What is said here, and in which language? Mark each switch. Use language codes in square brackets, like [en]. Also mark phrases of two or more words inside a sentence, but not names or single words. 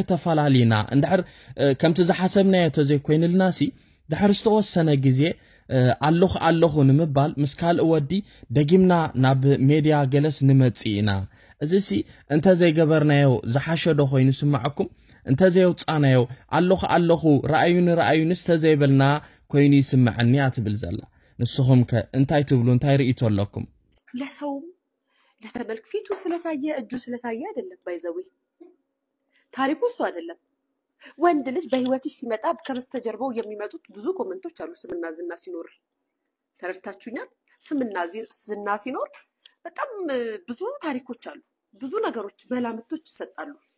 [ti] ተፈላሊና እንድሕር ከምቲ ዝሓሰብናዮ ተዘይኮይንልናሲ ድሕር ዝተወሰነ ግዜ ኣለኹ ንምባል ምስ ካልእ ወዲ ደጊምና ናብ ሜድያ ገለስ ንመጽኢና እዚሲ እንተ ዘይገበርናዮ ዝሓሸዶ ኮይኑ ስማዓኩም እንተ ዘይውጻናዮ ኣለኹ ረአዩን ዝተዘይበልና ኮይኑ ይስምዓኒ አትብል ዘላ ንስኹም ከ እንታይ ትብሉ እንታይ ርእይቶ ኣለኩም [am] ለሰው ለተመልክ ፊቱ ስለታየ እጁ ስለታየ አይደለም ባይዘዊ ታሪኩ እሱ አይደለም ወንድ ልጅ በህይወትሽ ሲመጣ ከበስተጀርባው የሚመጡት ብዙ ኮሜንቶች አሉ ስምና ዝና ሲኖር ተረድታችሁኛል ስምና ዝና ሲኖር በጣም ብዙ ታሪኮች አሉ ብዙ ነገሮች መላምቶች ይሰጣሉ